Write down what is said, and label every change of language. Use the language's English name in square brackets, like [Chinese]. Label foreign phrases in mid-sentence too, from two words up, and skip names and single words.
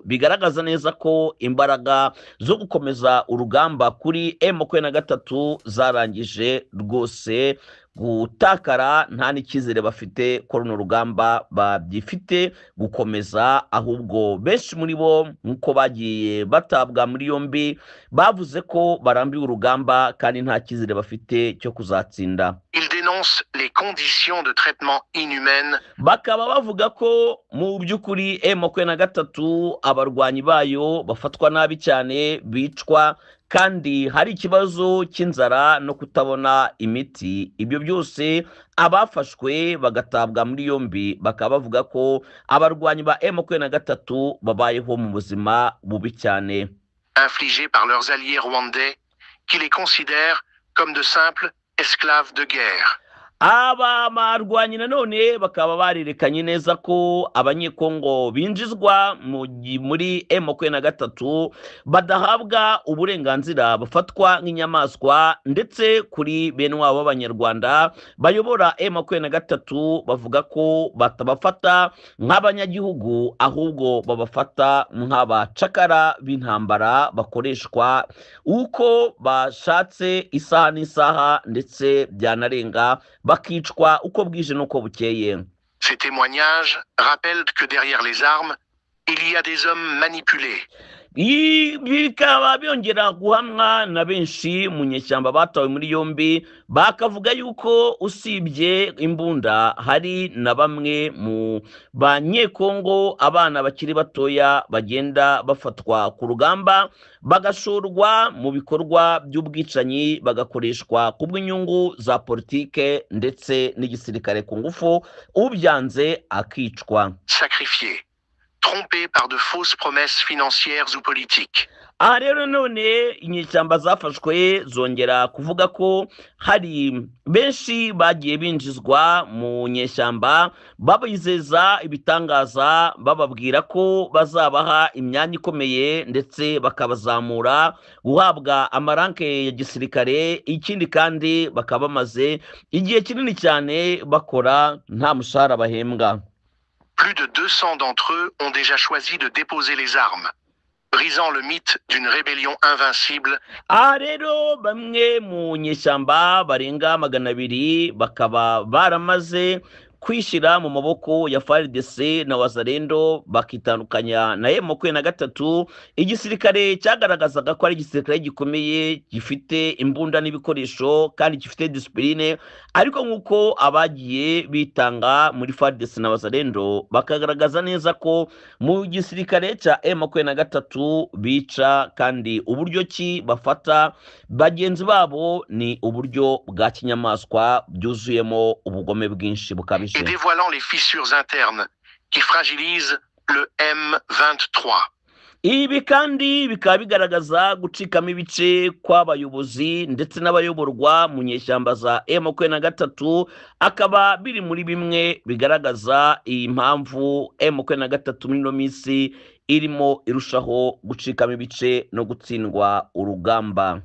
[Kinyarwanda] Bigaragaza neza ko imbaraga zo gukomeza urugamba kuri M23 zarangije rwose gutakara, nta n'icyizere bafite ko runo rugamba babyifite gukomeza, ahubwo benshi muri bo nk'uko bagiye batabwa muri yombi bavuze ko barambiwe urugamba kandi nta cyizere bafite cyo kuzatsinda. [French] Il dénonce les conditions de traitement inhumaines. [Kinyarwanda] Bakaba bavuga ko mu by'ukuri M23 abarwanyi bayo bafatwa nabi cyane, bicwa kandi hari ikibazo cy'inzara no kutabona imiti. Ibyo byose abafashwe bagatabwa muri yombi bakaba bavuga ko abarwanyi ba M23 babayeho mu buzima bubi cyane, [French] infligés par leurs alliés rwandais qui les considèrent comme de simples esclaves de guerre. [Kinyarwanda] Aba barwanyi nanone bakaba barerekanye neza ko abanyekongo binjizwa muri M23 badahabwa uburenganzira, bafatwa nk'inyamaswa, ndetse kuri bene wabo b'abanyarwanda bayobora M23 bavuga ko batabafata nk'abanyagihugu ahubwo babafata nk'abacakara b'intambara bakoreshwa uko bashatse isaha n'isaha ndetse byanarenga bakicwa uko bwije n'uko bukeye. [French] Ces témoignages rappellent que derrière les armes Il y a des hommes manipulés. [Kinyarwanda] bikaba byongera guhamwa na benshi mu nyeshyamba batawe muri yombi bakavuga yuko usibye imbunda hari na bamwe mu banyekongo abana bakiri batoya bagenda bafatwa ku rugamba bagashorwa mu bikorwa by'ubwicanyi bagakoreshwa ku bw'inyungu za politike ndetse n'igisirikare ku ngufu ubyanze akicwa [French] Sacrifiés, trompés par de fausses promesses financières ou politiques. [Kinyarwanda] aha rero none inyeshyamba zafashwe zongera kuvuga ko hari benshi bagiye binjizwa mu nyeshyamba babizeza ibitangaza bababwira ko bazabaha imyanya ikomeye ndetse bakabazamura guhabwa amaranke ya gisirikare ikindi kandi bakaba bamaze igihe kinini cyane bakora nta mushahara bahembwa. [French] Plus de 200 d'entre eux ont déjà choisi de déposer les armes, brisant le mythe d'une rébellion invincible. [Kinyarwanda] aha rero bamwe mu nyeshyamba barenga 200 bakaba baramaze kwishyira mu maboko ya FARDC na Wazalendo bakitandukanya na M23 igisirikare cyagaragazaga ko ari igisirikare gikomeye gifite imbunda n'ibikoresho kandi gifite discipline ariko nk'uko abagiye bitanga muri FARDC na Wazalendo bakagaragaza neza ko mu gisirikare cya M23 bica kandi uburyo ki bafata bagenzi babo ni uburyo bwa kinyamaswa byuzuyemo ubugome bwinshi bukabije [French] Et dévoilant les fissures internes qui fragilisent le M23. [Kinyarwanda] ibi kandi bikaba bigaragaza gucikamo ibice kw'abayobozi ndetse n'abayoborwa mu nyeshyamba za M23 akaba biri muri bimwe bigaragaza iyi mpamvu M23 muri no minsi irimo irushaho gucikamo ibice no gutsindwa urugamba.